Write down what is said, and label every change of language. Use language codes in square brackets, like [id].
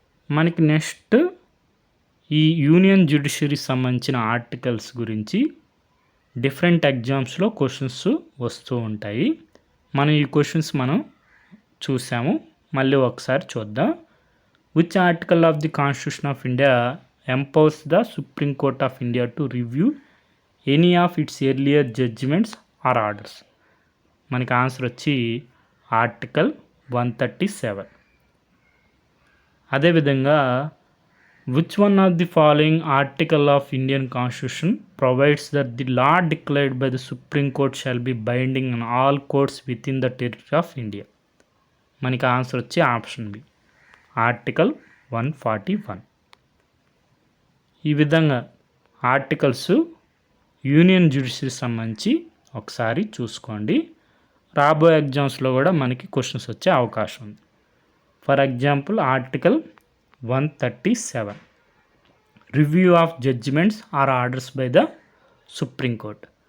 [te] మనకి నెక్స్ట్ ఈ యూనియన్ జ్యుడిషియరీకి సంబంధించిన ఆర్టికల్స్ గురించి డిఫరెంట్ ఎగ్జామ్స్లో క్వశ్చన్స్ వస్తూ ఉంటాయి. మనం ఈ క్వశ్చన్స్ మనం చూసాము, మళ్ళీ ఒకసారి చూద్దాం. [en] Which article of the Constitution of India empowers the Supreme Court of India to review any of its earlier judgments or orders? [te] మనకి ఆన్సర్ వచ్చి ఆర్టికల్ 137. [en] అదేవిధంగా which one of the following article of Indian Constitution provides that the law declared by the Supreme Court shall be binding on all courts within the territory of India? [te] మనకి answer వచ్చి option B article 141. ఈ విధంగా articles union జ్యుడిషియరీకి సంబంధించి ఒకసారి చూసుకోండి. రాబోయే ఎగ్జామ్స్లో కూడా మనకి క్వశ్చన్స్ వచ్చే అవకాశం ఉంది. [en] For example article 137 review of judgments or orders by the Supreme Court.